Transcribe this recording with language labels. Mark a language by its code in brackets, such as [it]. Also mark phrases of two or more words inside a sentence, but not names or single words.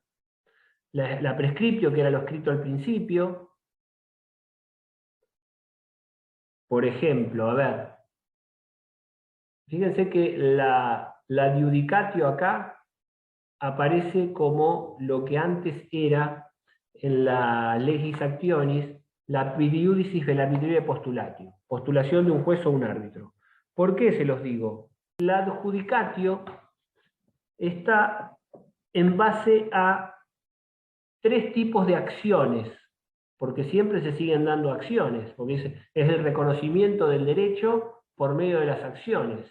[es] La prescriptio, que era lo escrito al principio. Por ejemplo, a ver, fíjense que la judicatio acá aparece como lo que antes era en la [la] legis actionis, [es] la [la] pidiudicis velabilità postulatio, [es] postulación de un juez o un árbitro. ¿Por qué se los digo? La adjudicatio está en base a 3 tipos de acciones, porque siempre se siguen dando acciones, porque es el reconocimiento del derecho por medio de las acciones.